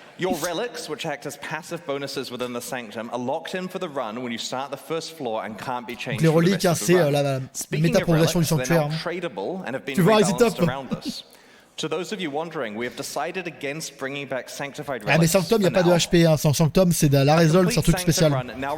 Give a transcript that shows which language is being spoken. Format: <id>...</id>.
<en>Your relics, which act as passive bonuses within the Sanctum, are locked in for the run when you start the first floor and can't be changed.</en> <fr>Les reliques, c'est la méta-progression du sanctuaire. Tu vois, c'est top.</fr> <en>To those of you wondering, we have decided against bringing back sanctified relics.</en> <fr>Ah mais Sanctum, il n'y a pas de HP, hein. Sans Sanctum, c'est de la resolve, c'est un truc spécial.</fr>